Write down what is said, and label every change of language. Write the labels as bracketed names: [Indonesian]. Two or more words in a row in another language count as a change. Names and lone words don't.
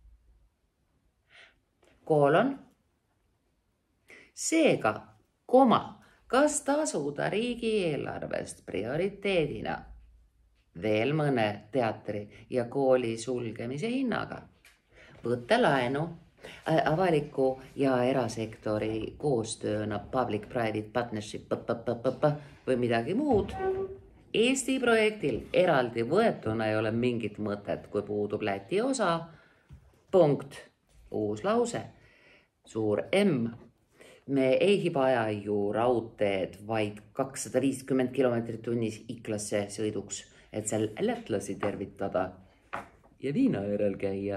[Estonian] Seega, kas tasuda riigieelarvest prioriteedina veel mõne teatri ja kooli sulgemise hinnaga, võtta laenu avaliku ja erasektori koostööna [English] public-private partnership [Estonian] või midagi muud. Eesti projektil eraldi võetuna ei ole mingit mõtet, kui puudub Läti osa. Punkt. Uus lause. Suur M. Me ei vaja ju raudteed vaid 250 kilomeetrit tunnis Iklasse sõiduks, et seal lätlasi tervitada ja viina järel käia.